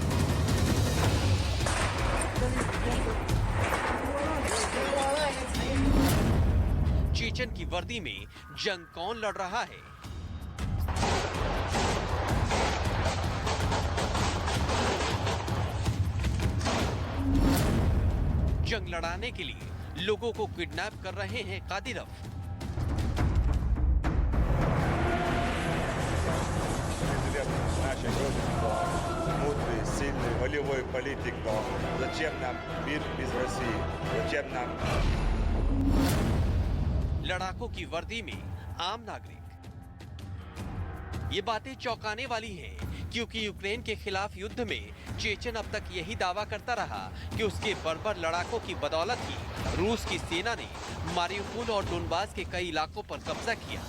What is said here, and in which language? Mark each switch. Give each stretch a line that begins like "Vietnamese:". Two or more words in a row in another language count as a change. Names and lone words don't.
Hindi: चेचन की वर्दी में जंग कौन लड़ रहा है? जंग लड़ाने के लिए लोगों को किडनैप कर रहे हैं कादिरोव।
Russian: Мудрый, сильный, волевой политик, но зачем нам мир без России? Зачем нам?
Hindi: लड़ाकों की वर्दी में आम नागरिक। ये बातें चौंकाने वाली हैं, क्योंकि यूक्रेन के खिलाफ युद्ध में चेचन अब तक यही दावा करता रहा कि उसके बर्बर लड़ाकों की बदौलत ही रूस की सेना ने मारिउपोल और डोनबास के कई इलाकों पर कब्जा किया।